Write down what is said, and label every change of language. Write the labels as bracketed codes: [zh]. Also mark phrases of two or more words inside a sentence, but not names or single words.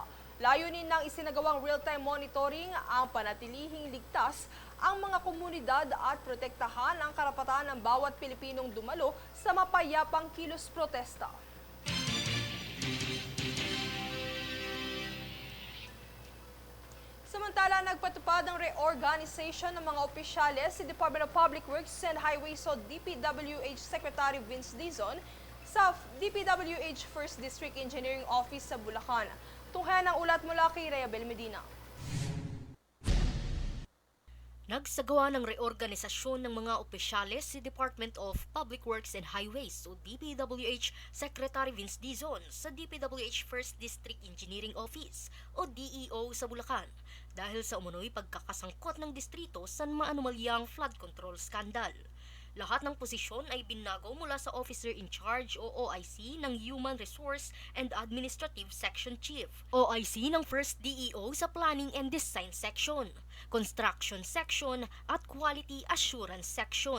[tl] Layunin ng isinagawang [en] real-time monitoring [tl] ang panatilihing ligtas ang mga komunidad at protektahan ang karapatan ng bawat Pilipinong dumalo sa mapayapang kilos protesta. Samantala, nagpatupad ng reorganization ng mga opisyales si Department of Public Works and Highways o DPWH Secretary Vince Dizon sa DPWH 1st District Engineering Office sa Bulacan. Tunghayan ang ulat mula kay Rayabel Medina. Nagsagawa ng reorganisasyon ng mga opisyales si Department of Public Works and Highways o DPWH Secretary Vince Dizon sa DPWH 1st District Engineering Office o DEO sa Bulacan dahil sa umunoy pagkakasangkot ng distrito sa maanumalyang [en] flood control scandal. [tl] Lahat ng posisyon ay binago mula sa [en] Officer in Charge [tl] o OIC ng Human Resource and Administrative Section Chief, OIC ng 1st DEO sa Planning and Design Section, Construction Section at Quality Assurance Section.